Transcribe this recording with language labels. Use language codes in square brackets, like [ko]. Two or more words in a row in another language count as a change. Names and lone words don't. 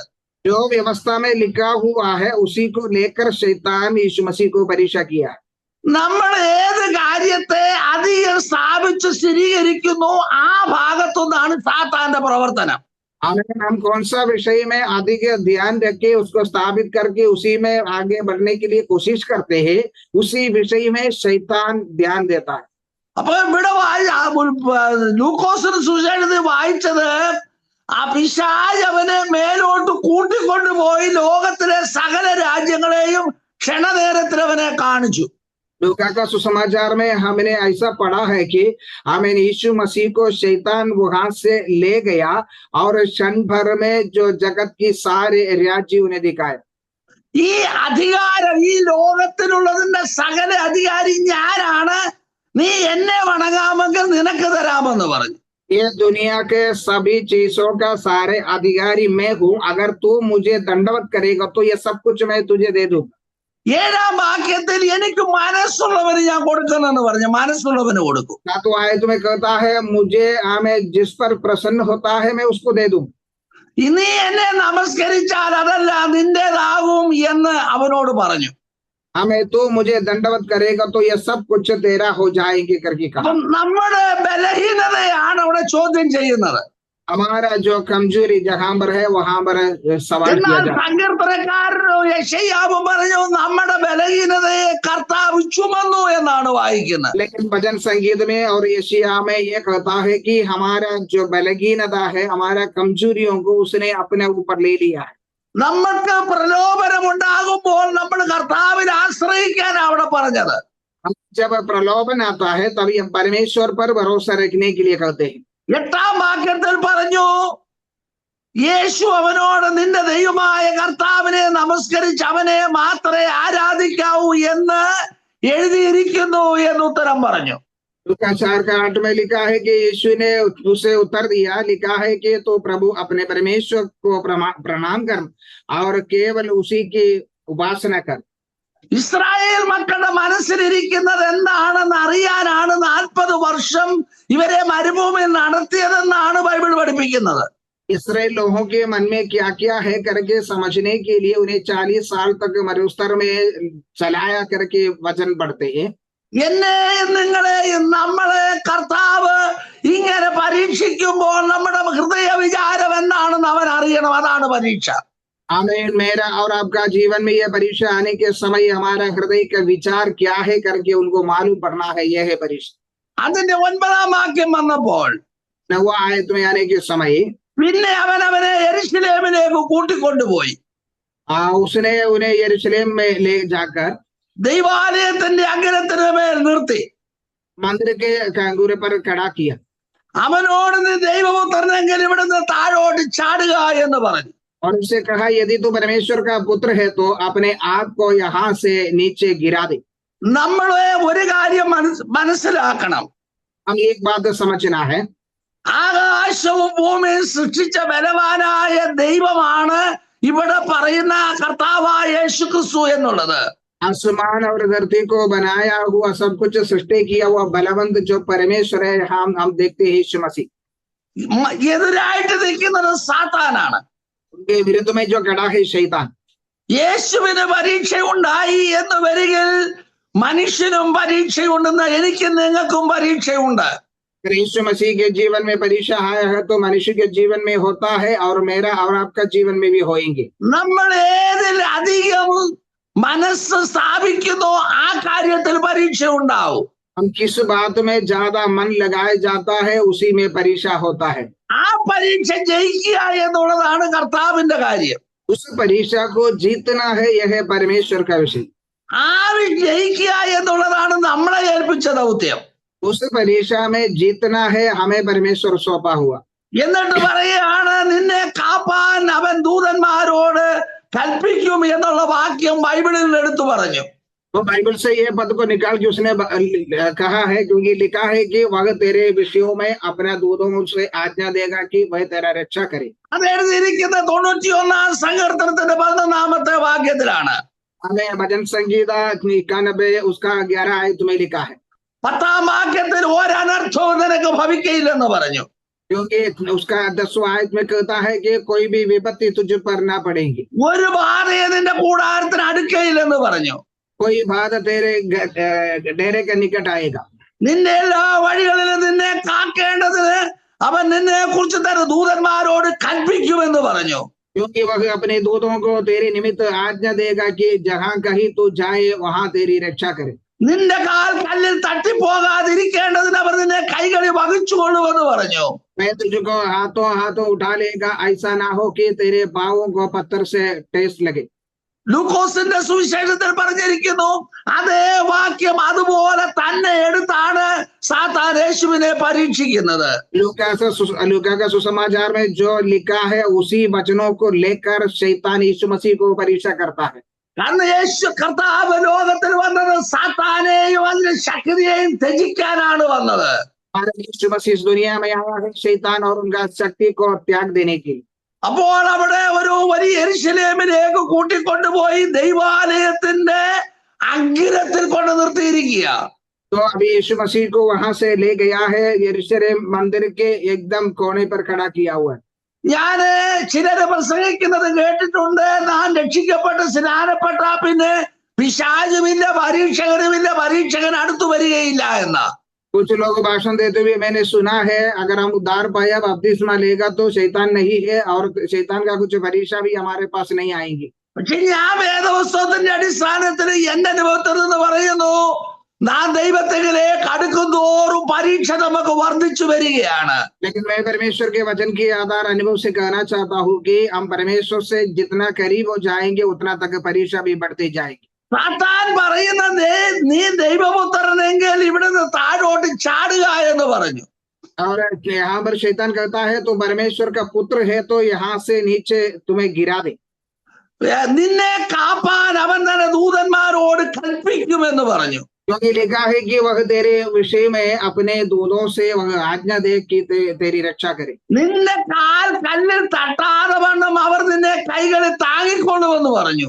[hi] जो व्यवस्था में लिखा हुआ है उसी को लेकर शैतान यीशु मसीह को परीक्षा किया। [ml] നമ്മൾ ഏത് കാര്യത്തെ അധികം സ്ഥാപിച്ച് സ്ഥിരീകരിക്കുന്നു ആ ഭാഗത്തുനിന്നാണ് സാത്താന്റെ പ്രവർത്തനം. [hi] हम कौन सा विषय में अधिक ध्यान रख के उसको स्थापित करके उसी में आगे बढ़ने के लिए कोशिश करते हैं, उसी विषय में शैतान ध्यान देता है। [ml] അപ്പൊ ഇവിടെ ലൂക്കോസിന് സുവിശേഷത്തിൽ വായിച്ചത് ആ പിശാച് അവനെ മേലോട്ട് കൂട്ടിക്കൊണ്ടുപോയി ലോകത്തിലെ സകല രാജ്യങ്ങളെയും ക്ഷണനേരത്തിൽ അവനെ കാണിച്ചു. [hi] लूका का सुसमाचार में हमने ऐसा पढ़ा है कि हमें यीशु मसीह को शैतान वहां से ले गया और क्षण भर में जो जगत की सारे राज्य उन्हें दिखाए। [ml] ഈ അധികാരം ഈ ലോകത്തിലുള്ളതിന്റെ സകല അധികാരി ഞാനാണ്, നീ എന്നെ വണങ്ങാമെങ്കിൽ നിനക്ക് തരാമെന്ന് പറഞ്ഞു. [hi] ये दुनिया के सभी चीजों का सारे अधिकारी मैं हूँ, अगर तू मुझे दंडवत करेगा तो ये सब कुछ मैं तुझे दे दूंगा। [ml] 7-ാം വാക്യത്തിൽ എനിക്ക് മനസ്സുള്ളവന് ഞാൻ കൊടുക്കുന്നെന്ന് പറഞ്ഞു. മനസ്സുള്ളവന് കൊടുക്കും. [hi] ना तो आयत में कहता है मुझे हमें जिस पर प्रसन्न होता है मैं उसको दे दूं। [ml] നീ എന്നെ നമസ്കരിച്ചാൽ അതല്ല നിന്റേതാകും എന്ന് അവനോട് പറഞ്ഞു. [hi] हमें तो मुझे दंडवत करेगा तो ये सब कुछ तेरा हो जाएंगे करके कहा। [ml] അപ്പം നമ്മുടെ ബലഹീനതയാണ് അവിടെ ചോദ്യം ചെയ്യുന്നത്. [hi] हमारा जो कमजोरी जहां पर है वहां पर सवाल किया [ml] എന്നാൽ [hi] जाता है। [ml] സങ്കീർത്തനക്കാരനോ യെശയ്യാവ് പറഞ്ഞു നമ്മുടെ ബലഹീനതയെ കർത്താവ് ചുമന്നു എന്നാണ് വായിക്കുന്നത്. [hi] लेकिन भजन संगीत में और यशायाह में ये कहता है कि हमारा जो बलहीनता है, हमारा कमजोरियों को उसने अपने ऊपर ले लिया है। [ml] നമുക്ക് പ്രലോഭനം ഉണ്ടാകുമ്പോൾ നമ്മൾ കർത്താവിൽ ആശ്രയിക്കാൻ അവിടെ പറഞ്ഞത്. [hi] जब प्रलोभन आता है तभी हम परमेश्वर पर भरोसा रखने के लिए कहते हैं। [ml] 8-ാം വാക്യത്തിൽ പറഞ്ഞു, യേശു അവനോട് നിന്റെ ദൈവമായ കർത്താവിനെ നമസ്കരിച്ച് അവനെ മാത്രമേ ആരാധിക്കാവൂ എന്ന് എഴുതിയിരിക്കുന്നു എന്ന് ഉത്തരം പറഞ്ഞു. [hi] लूका 4:8 में लिखा है कि यीशु ने उसे उत्तर दिया, लिखा है कि तो प्रभु अपने परमेश्वर को प्रणाम कर और केवल उसी की उपासना कर। [ml] ഇസ്രായേൽ മക്കളുടെ മനസ്സിലിരിക്കുന്നത് എന്താണെന്ന് അറിയാനാണ് 40 വർഷം ഇവരെ മരുഭൂമിയിൽ നടത്തിയതെന്നാണ് ബൈബിൾ പഠിപ്പിക്കുന്നത്. [hi] इसराइल लोगों के मन में क्या क्या है करके समझने के लिए उन्हें 40 साल तक मरुस्थल में चलाया करके वचन पढ़ते हैं। [ml] എന്നെയും നിങ്ങളെയും നമ്മളെ കർത്താവ് ഇങ്ങനെ പരീക്ഷിക്കുമ്പോൾ നമ്മുടെ ഹൃദയ വിചാരം എന്താണെന്ന് അവൻ അറിയണം. അതാണ് പരീക്ഷ. [hi] आमीन। मेरा और आपका जीवन में यह परीक्षा आने के समय हमारा हृदय का विचार क्या है करके उनको मालूम पड़ना है। यह है परीक्षा। [ml] അതിന്റെ 9-ാം വാക്യം വന്നപ്പോൾ [hi] 9वां आयत में आने के समय [ml] പിന്നെ അവൻ അവനെ യെരുശലേമിലേക്ക് കൂട്ടിക്കൊണ്ടുപോയി. [hi] उसने उन्हें यरूशलेम में ले जाकर [ml] ദൈവാലയത്തിന്റെ അഗ്രത്തിന് മേൽ നിർത്തി. [hi] मंदिर के कांगूरे पर खड़ा किया। [ml] അവനോട് നീ ദൈവപുത്രനെങ്കിൽ ഇവിടുന്ന് താഴോട്ട് ചാടുക എന്ന് പറഞ്ഞു. [hi] और उससे कहा यदि तू परमेश्वर का पुत्र है तो अपने आप को यहाँ से नीचे गिरा दे। [ml] നമ്മളെ ഒരു കാര്യം മനസ്സിലാക്കണം. [hi] हम एक बात समझना है, [ml] ആകാശവും ഭൂമിയും സൃഷ്ടിച്ച ബലവാനായ ദൈവമാണ് ഇവിടെ പറയുന്ന കർത്താവായ യേശുക്രിസ്തു എന്നുള്ളത്. [hi] आसमान और धरती को बनाया हुआ, सब कुछ सृष्टि किया हुआ बलवंत जो परमेश्वर है, हम देखते हैं यीशु मसीह। [ml] എതിരായിട്ട് നിൽക്കുന്നത് സാത്താനാണ്. [hi] उनके विरुद्ध में जो खड़ा है शैतान। [ml] യേശുവിന് പരീക്ഷയുണ്ടായി എന്ന് വരികിൽ മനുഷ്യനും പരീക്ഷയുണ്ടെന്ന് എനിക്കും നിങ്ങൾക്കും പരീക്ഷയുണ്ട്. [hi] यीशु मसीह के जीवन में परीक्षा आया है तो मनुष्य के जीवन में होता है और मेरा और आपका जीवन में भी होएंगे। [ml] നമ്മൾ ഏതിൽ അധികം മനസ്സ് സ്ഥാപിക്കുന്നോ ആ കാര്യത്തിൽ പരീക്ഷ ഉണ്ടാവും. [hi] हम किस बात में ज्यादा मन लगाया जाता है उसी में परीक्षा होता है। [ml] ആ പരീക്ഷ ജയിക്കുക എന്നുള്ളതാണ് കർത്താവിന്റെ കാര്യം. [hi] उस परीक्षा को जीतना है, यह है परमेश्वर का विषय। [ml] ആ ജയിക്കുക എന്നുള്ളതാണ് നമ്മളെ ഏൽപ്പിച്ച ദൗത്യം. [hi] उस परीक्षा में जीतना है, हमें परमेश्वर सौंपा हुआ। [ml] എന്നിട്ട് പറയുകയാണ് നിന്നെ കാപ്പാൻ അവൻ ദൂതന്മാരോട് കൽപ്പിക്കും എന്നുള്ള വാക്യം ബൈബിളിൽ എടുത്തു പറഞ്ഞു. [hi] तो बाइबल से यह पद को निकाल के उसने कहा है, क्योंकि लिखा है कि वह तेरे विषयों में अपना दूतों से आज्ञा देगा कि वह तेरा रक्षा करे। [ml] അത് എഴുതിയിരിക്കുന്നത് 91-ാം സങ്കീർത്തനത്തിന്റെ 11-ാമത്തെ വാക്യത്തിലാണ്. [hi] हमें भजन संगीता 91 उसका 11 आयत में लिखा है। [ml] 10-ാം വാക്യത്തിൽ ഒരനർത്ഥവും നിനക്ക് ഭവിക്കയില്ലെന്ന് പറഞ്ഞു. [hi] क्योंकि उसका 10वां आयत में कहता है कि कोई भी विपत्ति तुझ पर ना पड़ेगी। [ml] ഒരു ബാധയെ നിന്റെ കൂടാരത്തിന് അടുക്കയില്ലെന്ന് പറഞ്ഞു. [hi] कोई बाधा तेरे डेरे के निकट आएगा। [ml] നിന്റെ എല്ലാ വഴികളിലും നിന്നെ കാക്കേണ്ടതിന് അവൻ നിന്നെ കുറിച്ച് തന്റെ ദൂതന്മാരോട് കൽപ്പിക്കുമെന്ന് പറഞ്ഞു. [hi] क्योंकि वह अपने दूतों को तेरे निमित्त आज्ञा देगा कि जहां कहीं तू जाए वहां तेरी रक्षा करे। [ml] നിന്റെ കാൽ കല്ലിൽ തട്ടിപ്പോകാതിരിക്കേണ്ടതിന് അവർ നിന്നെ കൈകളിൽ വഹിച്ചുകൊള്ളുമെന്ന് പറഞ്ഞു. [hi] मैं तुझको हाथों हाथों उठा लेगा, ऐसा ना हो कि तेरे पाँवों को पत्थर से ठेस लगे। [ml] ലൂക്കോസിന്റെ സുവിശേഷത്തിൽ പറഞ്ഞിരിക്കുന്നു, അതേ വാക്യം അതുപോലെ തന്നെ എടുത്താണ് സാത്താൻ യേശുവിനെ പരീക്ഷിക്കുന്നത്. [hi] लूका का सुसमाचार में जो लिखा है उसी वचनों को लेकर शैतान यीशु मसीह को परीक्षा करता है. [ml] കാരണം യേശു കർത്താവ് ലോകത്തിൽ വന്നത് സാത്താനെയും അതിന്റെ ശക്തിയെയും ത്യജിക്കാനാണ് വന്നത്. [hi] यीशु मसीह इस दुनिया में आया है शैतान और उनका शक्ति को त्याग देने के लिए. [ml] അപ്പോൾ അവിടെ ഒരു വലിയ യെരുശലേമിലേക്ക് കൂട്ടിക്കൊണ്ടുപോയി ദൈവാലയത്തിന്റെ അഗ്രത്തിൽ കൊണ്ട് നിർത്തിയിരിക്കുക. [hi] तो अभी यीशु मसीह को वहां से ले गया है, यरूशलेम मंदिर के एकदम कोने पर खड़ा किया हुआ है. [ml] ഞാന് ചിലര് പ്രസംഗിക്കുന്നത് കേട്ടിട്ടുണ്ട്, ഞാൻ രക്ഷിക്കപ്പെട്ട് സ്നാനപ്പെട്ട പിന്നെ പിശാചുമില്ല, പരീക്ഷകനുമില്ല, പരീക്ഷകൻ അടുത്തു വരികയില്ല എന്ന. [hi] कुछ लोग भाषण देते हुए मैंने सुना है, अगर हम उद्धार पाया बपतिस्मा लेगा तो शैतान नहीं है और शैतान का कुछ परीक्षा भी हमारे पास नहीं आएंगी. [ml] പക്ഷെ ഞാൻ വേദപുസ്തകത്തിന്റെ അടിസ്ഥാനത്തിൽ എന്റെ അനുഭവത്തിൽ നിന്ന് പറയുന്നു, നാം ദൈവത്തിലേക്ക് അടുക്കുന്തോറും പരീക്ഷ നമുക്ക് വർദ്ധിച്ചു വരികയാണ്. [hi] लेकिन मैं परमेश्वर के वचन के आधार अनुभव से कहना चाहता हूँ कि हम परमेश्वर से जितना करीब हो जाएंगे उतना तक परीक्षा भी बढ़ती जाएगी. [ml] സാത്താൻ പറയുന്നത്, നീ ദൈവപുത്രനെങ്കിൽ ഇവിടുന്ന് താഴോട്ട് ചാടുക എന്ന് പറഞ്ഞു. [hi] और यहाँ पर शैतान कहता है तो परमेश्वर का पुत्र है तो यहाँ से नीचे तुम्हें गिरा दे. [ml] നിന്നെ കാപ്പാൻ അവൻ തന്നെ ദൂതന്മാരോട് കൽപ്പിക്കുമെന്ന് പറഞ്ഞു. [hi] क्योंकि लिखा है कि वह तेरे विषय में अपने दूतों से वह आज्ञा दे कि तेरी रक्षा करे. [ml] നിന്റെ കാൽ കല്ലിൽ തട്ടാതെ വണ്ണം അവർ നിന്നെ കൈകളിൽ താങ്ങിക്കൊള്ളുമെന്ന് പറഞ്ഞു.